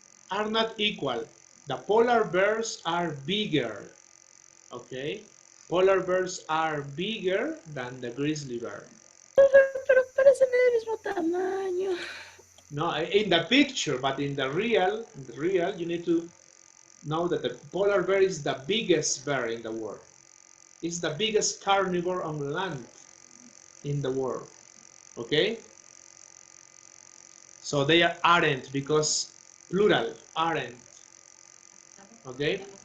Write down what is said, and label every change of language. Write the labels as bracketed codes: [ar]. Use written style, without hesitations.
[en] Are not equal. The polar bears are bigger. Okay? Polar bears are bigger than the grizzly bear. [es] Pero parecen del mismo tamaño. [en] No, in the picture, but in the real, you need to know that the polar bear is the biggest bear in the world. It's the biggest carnivore on land in the world. Okay? So they aren't because plural, aren't. Okay?